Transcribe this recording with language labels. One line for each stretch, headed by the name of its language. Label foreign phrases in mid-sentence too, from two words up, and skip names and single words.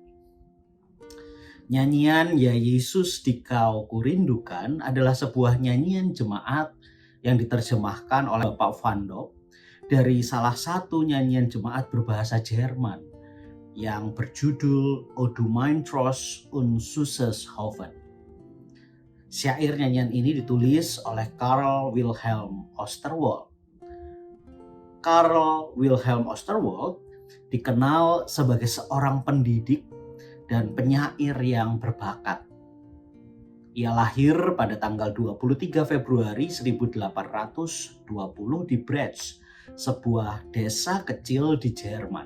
Indonesian: Nyanyian Ya Yesus Dikau Kurindukan adalah sebuah nyanyian jemaat yang diterjemahkan oleh Bapak Van Dop dari salah satu nyanyian jemaat berbahasa Jerman yang berjudul O du mein Trost und süßes Hoffen. Syair nyanyian ini ditulis oleh Karl Wilhelm Osterwald. Karl Wilhelm Osterwald dikenal sebagai seorang pendidik dan penyair yang berbakat. Ia lahir pada tanggal 23 Februari 1820 di Brecht, sebuah desa kecil di Jerman.